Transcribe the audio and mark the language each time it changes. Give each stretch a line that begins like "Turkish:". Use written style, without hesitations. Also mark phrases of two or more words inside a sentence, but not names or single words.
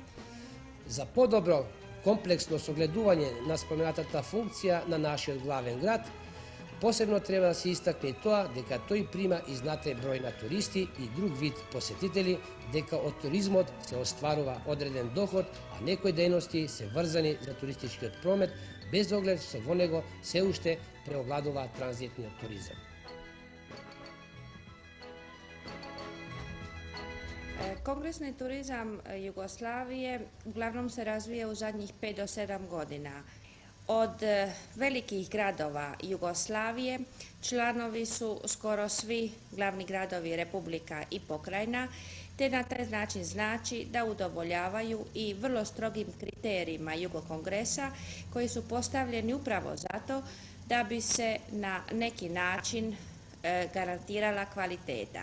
Macedonian: За подобро комплексно согледување на споменатата функција на нашиот главен град, посебно треба да се истакне тоа дека тој прима и знатен број на туристи и друг вид посетители, дека од туризмот се остварува одреден доход, а некои дејности се врзани за туристичкиот промет, без оглед што во него се уште преовладува транзитниот туризам.
Croatian: Kongresni turizam Jugoslavije uglavnom se razvija u zadnjih 5 do 7 godina. Od velikih gradova Jugoslavije članovi su skoro svi glavni gradovi republika i pokrajina, te na taj način znači da udovoljavaju i vrlo strogim kriterijima Jugokongresa koji su postavljeni upravo zato da bi se na neki način garantirala kvaliteta.